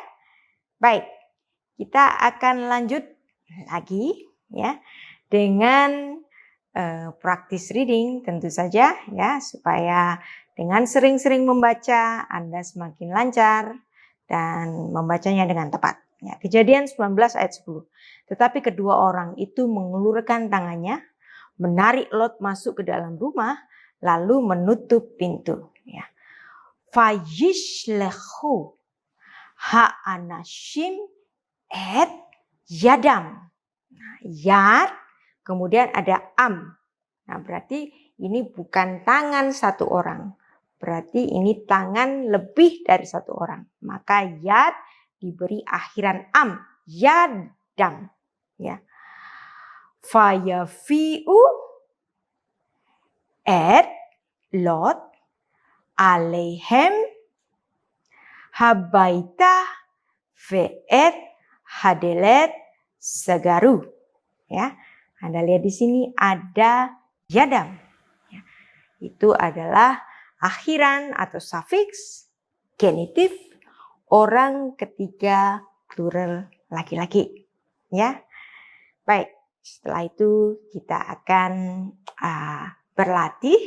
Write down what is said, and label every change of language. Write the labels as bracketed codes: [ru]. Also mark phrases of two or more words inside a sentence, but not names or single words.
[id] Baik, kita akan lanjut lagi, ya, dengan [en] practice reading [id] tentu saja, ya, supaya dengan sering-sering membaca Anda semakin lancar dan membacanya dengan tepat. Ya, Kejadian 19 ayat 10. Tetapi kedua orang itu mengulurkan tangannya, menarik Lot masuk ke dalam rumah, lalu menutup pintu. Ya. [he] וישלחו האנשים את ידם. [id] Nah, yad, kemudian ada am. Nah, berarti ini bukan tangan satu orang. berarti ini tangan lebih dari satu orang. Maka yad diberi akhiran am, yadam. Ya. [he] ויביאו את לוט אליהם הביתה ואת הדלת סגרו. [id] Ya, Anda lihat di sini ada yadam. Ya, itu adalah akhiran atau sufiks genitif orang ketiga plural laki-laki. Ya, baik. Setelah itu kita akan berlatih.